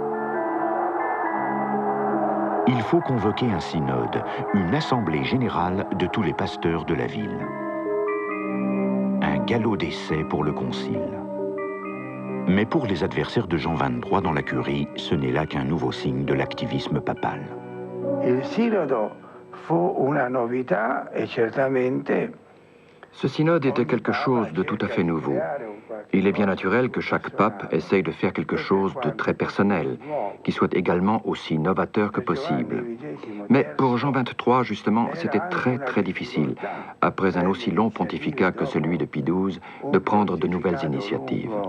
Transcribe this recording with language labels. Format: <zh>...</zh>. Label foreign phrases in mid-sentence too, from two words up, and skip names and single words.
<fr>Il faut convoquer un synode, une assemblée générale de tous les pasteurs de la ville. Un galop d'essai pour le concile. Mais pour les adversaires de Jean XXIII dans la curie, ce n'est là qu'un nouveau signe de l'activisme papal.</fr> <it>Il synodo fu una novità e certamente.</it> <fr>Ce synode était quelque chose de tout à fait nouveau. Il est bien naturel que chaque pape essaye de faire quelque chose de très personnel, qui soit également aussi novateur que possible. Mais pour Jean XXIII, justement, c'était très difficile, après un aussi long pontificat que celui de Pie XII, de prendre de nouvelles initiatives.</fr>